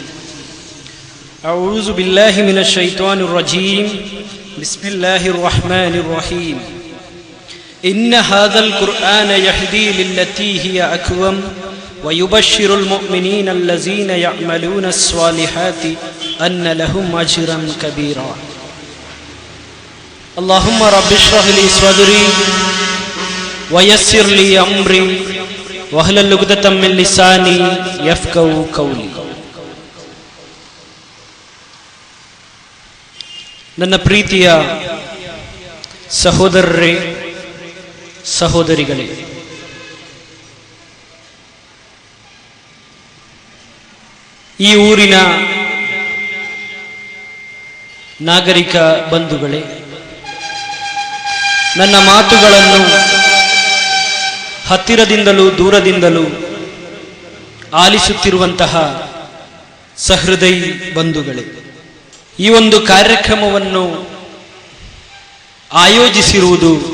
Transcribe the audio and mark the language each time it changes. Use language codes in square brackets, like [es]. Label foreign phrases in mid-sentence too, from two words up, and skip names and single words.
[ar] أعوذ بالله من الشيطان الرجيم بسم الله الرحمن الرحيم إن هذا القرآن يهدي للتي هي أقوم ويبشر المؤمنين الذين يعملون الصالحات أن لهم أجرا كبيرا اللهم رب اشرح لي صدري ويسر لي أمري واحلل عقدة من لساني يفقهوا قولي. [kn] ನನ್ನ ಪ್ರೀತಿಯ ಸಹೋದರರೇ ಸಹೋದರಿಗಳೇ, ಈ ಊರಿನ ನಾಗರಿಕ ಬಂಧುಗಳೇ, ನನ್ನ ಮಾತುಗಳನ್ನು ಹತ್ತಿರದಿಂದಲೂ ದೂರದಿಂದಲೂ ಆಲಿಸುತ್ತಿರುವಂತಹ ಸಹೃದಯಿ ಬಂಧುಗಳೇ, ಈ ಒಂದು ಕಾರ್ಯಕ್ರಮವನ್ನು ಆಯೋಜಿಸಿರುವುದು